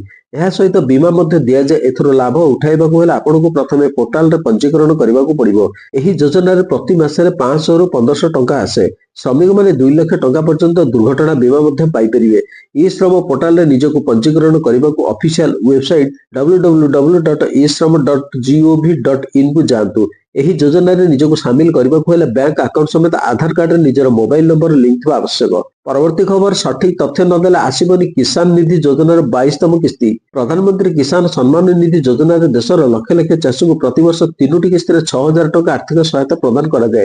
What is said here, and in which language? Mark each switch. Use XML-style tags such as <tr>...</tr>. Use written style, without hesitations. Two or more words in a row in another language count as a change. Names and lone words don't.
<or>ଏହା ସହିତ ବୀମା ମଧ୍ୟ ଦିଆଯାଏ। ଏଥିରୁ ଲାଭ ଉଠାଇବାକୁ ହେଲେ ଆପଣଙ୍କୁ ପ୍ରଥମେ ପୋର୍ଟାଲରେ ପଞ୍ଜୀକରଣ କରିବାକୁ ପଡ଼ିବ। ଏହି ଯୋଜନାରେ ପ୍ରତି ମାସରେ 500ରୁ 1500 ଟଙ୍କା ଆସେ। ଶ୍ରମିକମାନେ 2 ଲକ୍ଷ ଟଙ୍କା ପର୍ଯ୍ୟନ୍ତ ଦୁର୍ଘଟଣା ବୀମା ମଧ୍ୟ ପାଇପାରିବେ। ଇ ଶ୍ରମ ପୋର୍ଟାଲରେ ନିଜକୁ ପଞ୍ଜୀକରଣ କରିବାକୁ ଅଫିସିଆଲ ୱେବସାଇଟ www.ishrama.gov.in କୁ ଯାଆନ୍ତୁ। ଏହି ଯୋଜନାରେ ନିଜକୁ ସାମିଲ କରିବାକୁ ହେଲେ ବ୍ୟାଙ୍କ ଆକାଉଣ୍ଟ ସମେତ ଆଧାର କାର୍ଡରେ ନିଜର ମୋବାଇଲ ନମ୍ବର ଲିଙ୍କ ଥିବା ଆବଶ୍ୟକ। ପରବର୍ତ୍ତୀ ଖବର, ସଠିକ ତଥ୍ୟ ନଦେଲେ ଆସିବନି କିଷାନ ନିଧି ଯୋଜନାର 22ତମ କିସ୍ତି। ପ୍ରଧାନମନ୍ତ୍ରୀ କିଷାନ ସମ୍ମାନ ନିଧି ଯୋଜନାରେ ଦେଶର ଲକ୍ଷ ଲକ୍ଷ ଚାଷୀଙ୍କୁ ପ୍ରତିବର୍ଷ 3ଟି କିସ୍ତିରେ 6000 ଟଙ୍କା ଆର୍ଥିକ ସହାୟତା ପ୍ରଦାନ କରାଯାଏ।</or>